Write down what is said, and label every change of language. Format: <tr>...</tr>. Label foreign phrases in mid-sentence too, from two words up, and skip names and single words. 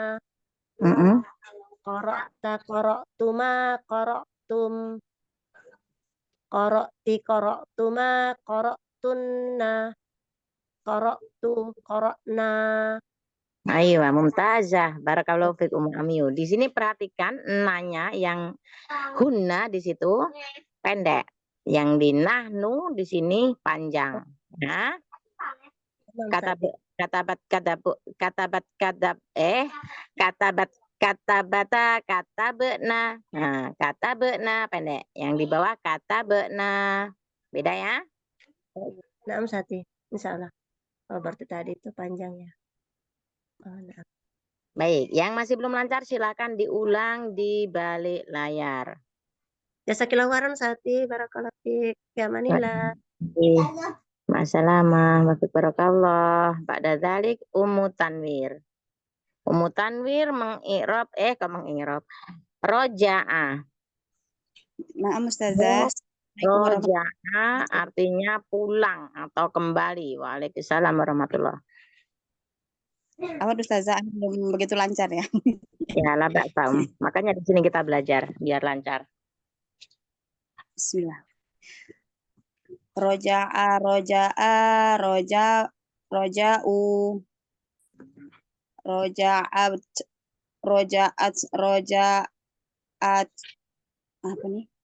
<ar>قرأتَ، قرأتما، قرأتم. قرأتِ، قرأتما، قرأتنّ. قرأتُ، قرأنا.</ar> <id>Ayo, Mumtazah.</id> <ar>بارك الله فيك Ummu Amiyu.</ar> <id>Di sini perhatikan nanya yang hunna di situ pendek. Yang di nahnu di sini panjang.</id> <ar>Ya. كتبتْ كتبْنَ.</ar> <id>Nah, katabena pendek. Yang di bawah katabena. Beda ya?</id> <ar>Naam, Sati. إن شاء الله.</ar> <id>Oh, berarti tadi itu panjang ya. Oh, nah. Baik, yang masih belum lancar silakan diulang di balik layar.</id> <ar>جزاكِ الله خيرًا, Sati. بارك الله فيكِ. Ya manillah. مع السلامة، وبارك الله. بعد ذلك</ar> <id>Ummu Tanwir. Ummu Tanwir mengi'rab roja'a. Maaf Ustazah. Roja'a artinya pulang atau kembali.</id> <ar>وعليكم السلام ورحمة الله.</ar> <id>Apa Ustazah belum begitu lancar ya? Ya,</id> <ar>لا بأس.</ar> <id>Makanya di sini kita belajar biar lancar. Bismillah.</id> <ar>رجعَ، رجعوا، رجعتْ, apa nih?</ar>